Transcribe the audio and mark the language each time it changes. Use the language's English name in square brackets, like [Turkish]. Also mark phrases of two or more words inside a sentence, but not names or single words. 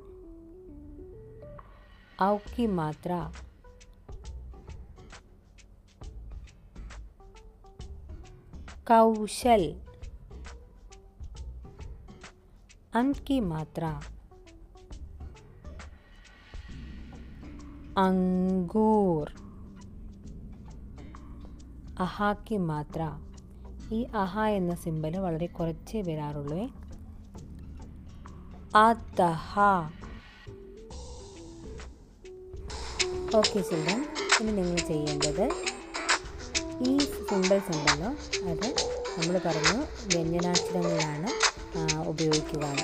[Hindi] औ की मात्रा. कौशल. अन की मात्रा. अंगूर. अहा की मात्रा. [Malayalam] ഈ അഹ എന്ന സിമ്പൽ വളരെ കുറച്ചേ വരാറുള്ളൂ. അതഹ. [English] Okay children, [Malayalam] ഇനി നിങ്ങൾ ചെയ്യേണ്ടത് ഈ സിമ്പിൾസ് ഉണ്ടല്ലോ, അത് നമ്മൾ പറഞ്ഞു വ്യഞ്ജനാക്ഷരങ്ങളിലാണ് ഉപയോഗിക്കുകയാണ്.